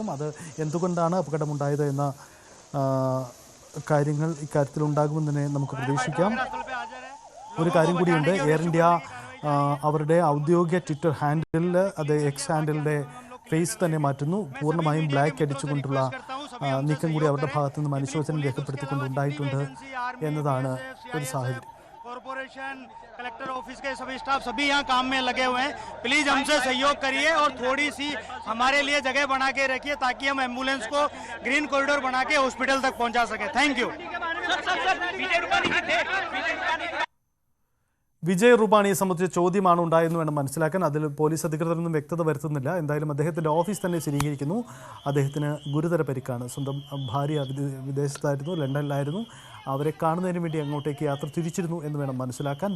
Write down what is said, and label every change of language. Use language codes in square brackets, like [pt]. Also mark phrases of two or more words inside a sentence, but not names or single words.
[ml] അത് എന്തുകൊണ്ടാണ് അപകടമുണ്ടായത് എന്ന കാര്യങ്ങൾ ഇക്കാര്യത്തിൽ ഉണ്ടാകുമെന്ന് തന്നെ നമുക്ക് പ്രതീക്ഷിക്കാം. ഒരു കാര്യം കൂടിയുണ്ട്, എയർ ഇന്ത്യ അവരുടെ ഔദ്യോഗിക ട്വിറ്റർ ഹാൻഡിലിൽ അത് എക്സ് ഹാൻഡിലിൻ്റെ ഫേസ് തന്നെ മാറ്റുന്നു. പൂർണ്ണമായും ബ്ലാക്ക് അടിച്ചുകൊണ്ടുള്ള നീക്കം കൂടി അവരുടെ ഭാഗത്തു നിന്നും അനുശോചനം രേഖപ്പെടുത്തിക്കൊണ്ടുണ്ടായിട്ടുണ്ട് എന്നതാണ് ഒരു സാഹചര്യം. [en] corporation collector office [hi] के सभी स्टाफ सभी यहाँ काम में लगे हुए हैं. प्लीज हमसे सहयोग करिए और थोड़ी सी हमारे लिए जगह बना के रखिए ताकि हम एम्बुलेंस को [en] green corridor [hi] बना के हॉस्पिटल तक पहुंचा सके. [en] Thank you. [ml] വിജയ് റുപാണിയെ സംബന്ധിച്ച ചോദ്യമാണ് ഉണ്ടായെന്ന് വേണം മനസ്സിലാക്കാൻ. അതിൽ പോലീസ് അധികൃതരൊന്നും വ്യക്തത വരുത്തുന്നില്ല. എന്തായാലും അദ്ദേഹത്തിൻ്റെ ഓഫീസ് തന്നെ സ്ഥിരീകരിക്കുന്നു അദ്ദേഹത്തിന് ഗുരുതര പരിക്കാണ്. സ്വന്തം ഭാര്യ വിദേശത്തായിരുന്നു, ലണ്ടനിലായിരുന്നു. അവരെ കാണുന്നതിന് വേണ്ടി അങ്ങോട്ടേക്ക് യാത്ര തിരിച്ചിരുന്നു എന്ന് വേണം മനസ്സിലാക്കാൻ.